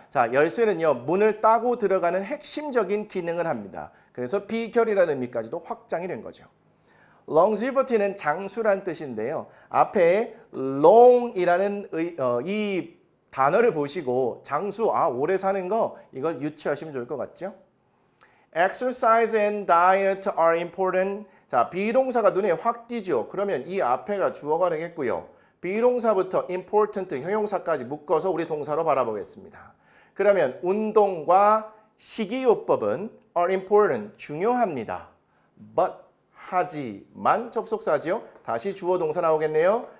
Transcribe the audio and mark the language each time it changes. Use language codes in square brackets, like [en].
[ko] 자, 열쇠는요, 문을 따고 들어가는 핵심적인 기능을 합니다. 그래서 비결이라는 의미까지도 확장이 된 거죠. longevity는 장수란 뜻인데요. 앞에 long이라는 이 단어를 보시고 장수, 오래 사는 거 이걸 유추하시면 좋을 것 같죠? [en] Exercise and diet are important. [ko] 자, 비동사가 눈에 확 띄죠. 그러면 이 앞에가 주어가 되겠고요. 비동사부터 important, 형용사까지 묶어서 우리 동사로 바라보겠습니다. 그러면 운동과 식이요법은 [en] are important, [ko] 중요합니다. But, 하지만 접속사지요. 다시 주어 동사 나오겠네요.